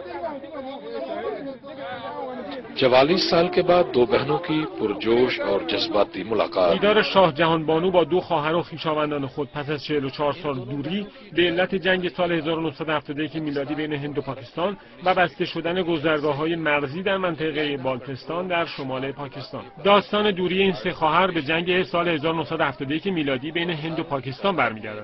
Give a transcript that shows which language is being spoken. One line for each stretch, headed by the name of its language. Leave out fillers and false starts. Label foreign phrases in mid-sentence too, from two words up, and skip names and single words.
Urdu: 44 سال کے بعد دو بہنوں کی پرجوش اور جذباتی ملاقات.
Persian: دیدار شاه جهانبانو با دو خواهر و خویشاوندان خود پس از 44 سال دوری به علت جنگ سال 1971 میلادی بین هند و پاکستان و بسته شدن گذرگاه‌های مرزی در منطقه بالتستان در شمال پاکستان. داستان دوری این سه خواهر به جنگ سال 1971 میلادی بین هند و پاکستان برمیگردد.